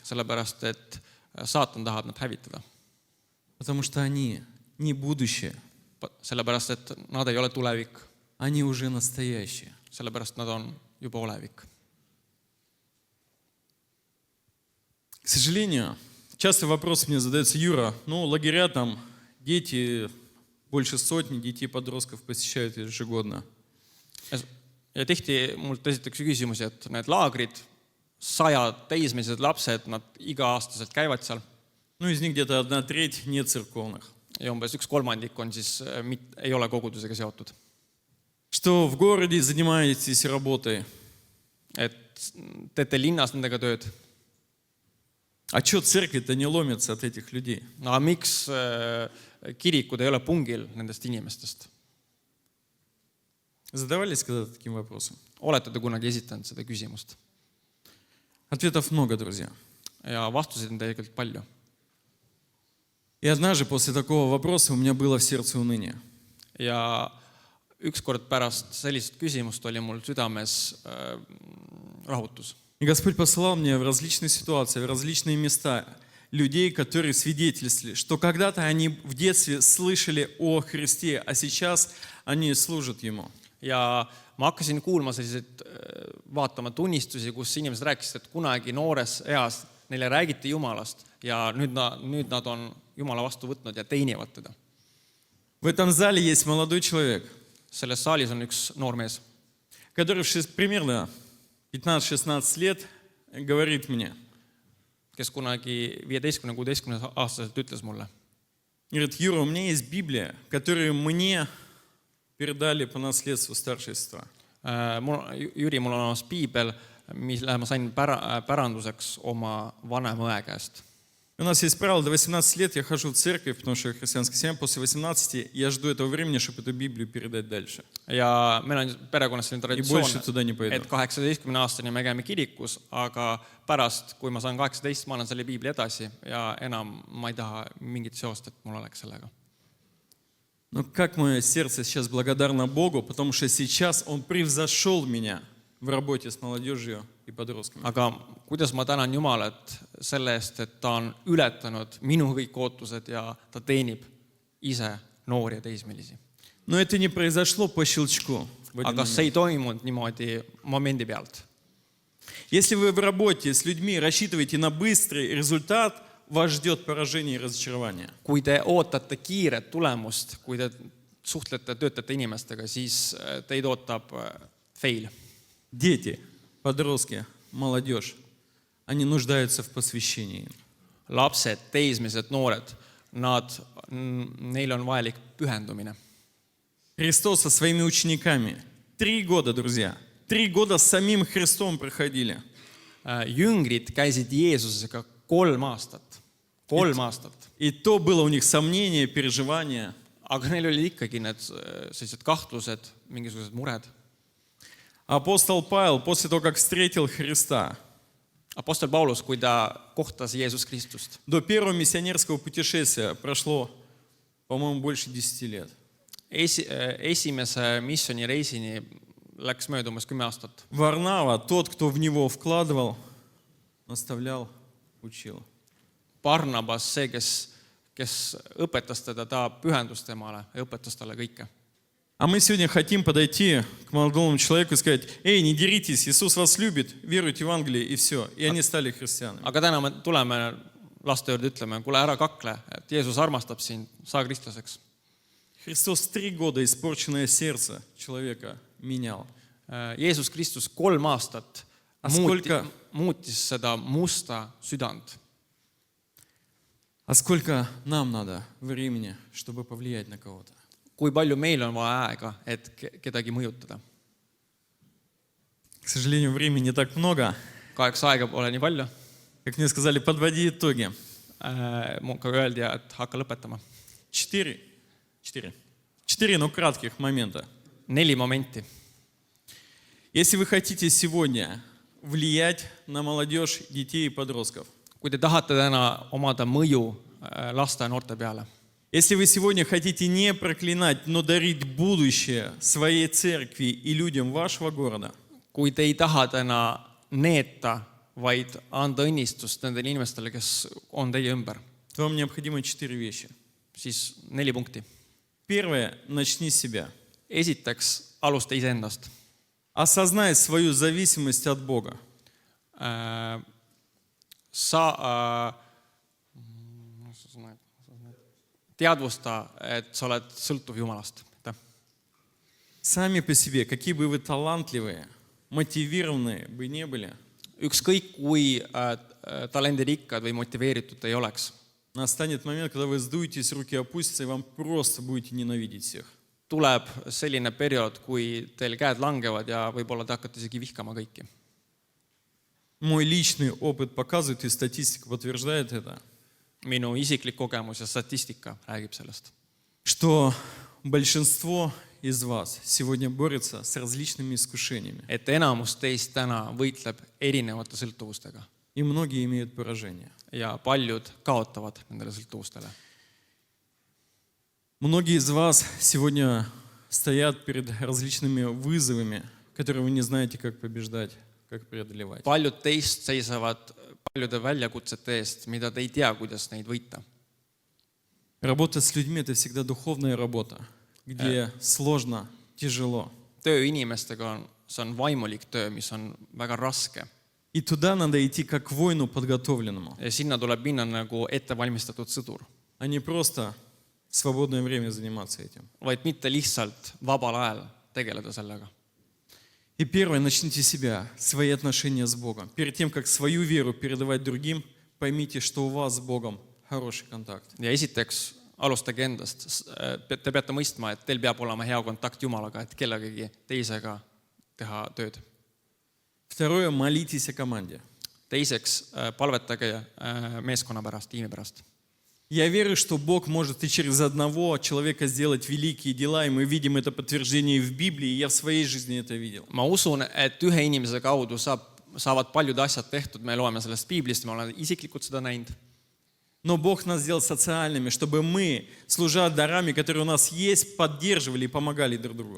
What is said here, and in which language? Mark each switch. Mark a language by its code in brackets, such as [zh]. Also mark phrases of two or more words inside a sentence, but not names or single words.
[et] Sellepärast, et saatan tahab nad hävitada. [ru] Потому что они не будущее, [et] Sellepärast, et nad ei ole tulevik. [ru] они уже настоящие. [et] Sellepärast nad on juba olevik. [ru] К сожалению, часто вопрос мне задается: Юра, лагеря там, дети, больше сотни детей-подростков посещают ежегодно. [et] Ja tihti mult esitatakse küsimusi, et need laagrid, 100 teismelised lapsed, nad iga-aastaselt käivad seal. [ru] Из них где-то 1/3 нецерковных. [et] Ja umbes 1/3 on siis, ei ole kogudusega seotud. [ru] Что в городе занимаетесь работой. [et] Et teete linnas nendega tööd. [ru] А что церковь-то не ломится от этих людей? [et] Aga miks kirikud ei ole pungil nendest inimestest? [ru] Задавались когда-то таким вопросом? [et] Olete te kunagi esitanud seda küsimust? [ru] Ответов много, друзья. [et] Ja vastuseid on tegelikult palju. [ru] И однажды после такого вопроса у меня было в сердце уныние. [et] Ja ükskord pärast sellist küsimust oli mul südames rahutus. [ru] И Господь посылал мне в различные ситуации, в различные места людей, которые свидетельствовали, что когда-то они в детстве слышали о Христе, а сейчас они служат Ему. [et] Ja ma hakkasin kuulma selliseid, vaatama tunnistusi, kus inimesed rääkisid, et kunagi noores eas neile räägiti Jumalast ja nüüd nad on Jumala vastu võtnud ja teenivad teda. [ru] В этом зале есть молодой человек, [et] Selles saalis on üks noor mees, [ru] который примерно 15-16 лет говорит мне, [et] kes kunagi 15-16 aastaselt ütles mulle. [ru] говорит: Юра, у меня есть Библия, которую мне передали по наследству старшая сестра. [et] Jüri, mul on olemas piibel, mille ma sain päranduseks oma vanema õe käest. [ru] У нас есть правило: до 18 лет я хожу в церковь, потому что я христианская семья. После 18 я жду этого времени, чтобы эту Библию передать дальше. [et] Ja meil on perekonnas selline traditsioon, et 18-aastani me käime kirikus, aga pärast, kui ma saan 18, ma annan selle piibli edasi ja enam ma ei taha mingit seost, et mul oleks sellega. [ru] Но как мое сердце сейчас благодарно Богу, потому что сейчас Он превзошел меня в работе с молодежью и подростками. [et] aga kuidas ma tänan Jumalat selle eest, et ta on ületanud minu kõik ootused ja ta teenib ise noori ja teismelisi. [ru] Но это не произошло по щелчку. в один [et] Aga [ru] момент. [et] see ei toimunud niimoodi momendi pealt. [ru] Если вы в работе с людьми рассчитываете на быстрый результат, вас ждет поражение и разочарование. [et] Kui te ootate kiiret tulemust, kui te suhtlete, töötate inimestega, siis teid ootab fail. [ru] Дети, подростки, молодежь, они нуждаются в посвящении. [et] Lapsed, teismelised, noored, neil on vajalik pühendumine. [ru] Христос со своими учениками 3 года, друзья, 3 года с самим Христом проходили. [et] Jüngrid käisid Jeesusega 3 aastat. 3 aastat. [ru] И то было у них сомнение, переживания. [et] Aga neil olid ikkagi need sellised kahtlused, mingisugused mured. [ru] Апостол Павел, после того, как встретил Христа, [et] Apostel Paulus, kui ta kohtas Jeesus Kristust, [ru] до первого миссионерского путешествия прошло, по-моему, больше 10 лет. [et] esimese missioonireisini läks mööda umbes 10 aastat. [ru] Варнава, тот, кто в него вкладывал, наставлял, учил. [et] Barnabas, see, kes õpetas teda, ta pühendus temale ja õpetas talle kõike. [ru] А мы сегодня хотим подойти к молодому человеку и сказать: эй, не деритесь, Иисус вас любит, веруйте в Евангелие, и все. И они стали христианами. [et] Aga täna me tuleme laste juurde, ütleme, kuule, ära kakle, et Jeesus armastab sind, saa kristlaseks. [ru] Христос 3 года испорченное сердце человека менял. [et] Jeesus Kristus 3 aastat muutis seda musta südant. [ru] А сколько нам надо времени, чтобы повлиять на кого-то? [et] Kui palju meil on vaja aega, et kedagi mõjutada? [ru] К сожалению, времени не так много. [et] Kahjuks aega pole nii palju. [ru] Как мне сказали, подводи итоги. [et] Mulle öeldi, et hakka lõpetama. [ru] 4, но кратких момента. [et] 4 momenti. [ru] Если вы хотите сегодня влиять на молодежь, детей и подростков, [et] Kui te tahate täna omada mõju laste ja noorte peale, [ru] если вы сегодня хотите не проклинать, но дарить будущее своей церкви и людям вашего города, [et] kui te ei taha täna neeta, vaid anda õnnistust nendele inimestele, kes on teie ümber, [ru] то вам необходимо 4 вещи. [et] siis 4 punkti. [ru] Первое, начни с себя. [et] Esiteks, alusta iseendast. [ru] Осознай свою зависимость от Бога. [et] Teadvusta, et sa oled sõltuv Jumalast. [ru] Сами по себе, какие бы вы талантливые, мотивированные бы не были, [et] Ükskõik kui talendirikkad või motiveeritud ei oleks, [ru] настанет момент, когда вы сдуетесь, руки опустятся, и вам просто будете ненавидеть всех. [et] tuleb selline periood, kui teil käed langevad ja võib-olla te hakkate isegi vihkama kõiki. [ru] Мой личный опыт показывает, и статистика подтверждает это, [et] Minu isiklik kogemus ja statistika räägib sellest, [ru] что большинство из вас сегодня борется с различными искушениями, [et] et enamus teist täna võitleb erinevate sõltuvustega [ru] и многие имеют поражение. [et] ja paljud kaotavad nendele sõltuvustele. [ru] Многие из вас сегодня стоят перед различными вызовами, которые вы не знаете, как побеждать, как преодолевать. [et] Paljud teist seisavad paljude väljakutsete eest, mida te ei tea, kuidas neid võita. [ru] Работа с людьми – это всегда духовная работа, где сложно, тяжело. [et] Töö inimestega see on vaimulik töö, mis on väga raske. [ru] И туда надо идти как к воину подготовленному, [et] Ja sinna tuleb minna nagu ettevalmistatud sõdur, [ru] а не просто в свободное время заниматься этим. [et] vaid mitte lihtsalt vabal ajal tegeleda sellega. [ru] И первое, начните себя, свои отношения с Богом. Перед тем, как свою веру передавать другим, поймите, что у вас с Богом хороший контакт. [et] Ja esiteks alustage endast. Te peate mõistma, et teil peab olema hea kontakt Jumalaga, et kellegagi teisega teha tööd. [ru] Второе, молитесь о команде. [et] Teiseks, palvetage meeskonna pärast, tiimi pärast. [ru] Я верю, что Бог может и через одного человека сделать великие дела, и мы видим это подтверждение и в Библии, и я в своей жизни это видел. [et] Ma usun, et ühe inimese kaudu saavad paljud asjad tehtud, me loeme sellest Piiblist, ma olen isiklikult seda näinud. [ru] Но Бог нас сделал социальными, чтобы мы, служа дарами, которые у нас есть, поддерживали и помогали друг другу.